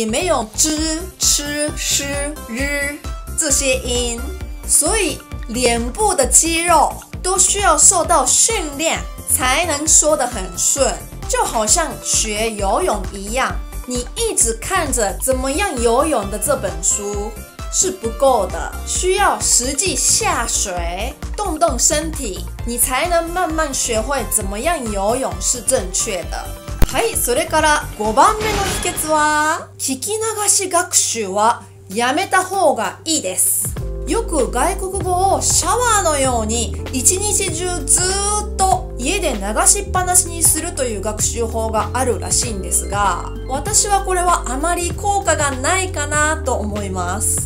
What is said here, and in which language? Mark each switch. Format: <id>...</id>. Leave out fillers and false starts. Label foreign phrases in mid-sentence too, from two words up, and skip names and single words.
<zh>没有知、吃、诗、日这些音，所以脸部的肌肉都需要受到训练才能说得很顺，就好像学游泳一样，你一直看着怎么样游泳的这本书是不够的，需要实际下水动动身体，你才能慢慢学会怎么样游泳是正确的。</zh> <ja>はい、それから5番目の秘訣は、聞き流し学習はやめた方がいいです。よく外国語をシャワーのように一日中ずっと家で流しっぱなしにするという学習法があるらしいんですが、私はこれはあまり効果がないかなと思います。</ja>